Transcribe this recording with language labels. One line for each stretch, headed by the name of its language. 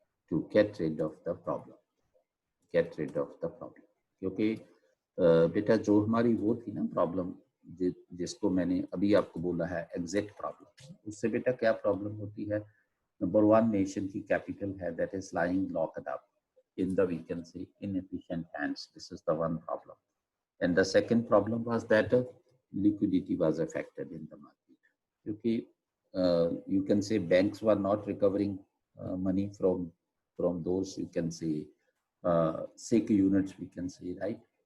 English: To get rid of the problem.
Hindi: क्योंकि बेटा जो हमारी वो थी ना प्रॉब्लम, जिसको मैंने अभी आपको बोला है एग्जिट प्रॉब्लम, उससे बेटा क्या प्रॉब्लम होती है? नंबर 1, नेशन की कैपिटल है
English: that is lying locked up in the, we can say, inefficient hands. This is the one problem. And the second problem was that liquidity was affected in the market. क्योंकि you can say banks were not recovering money from those, you can say, sick units, we can say, right?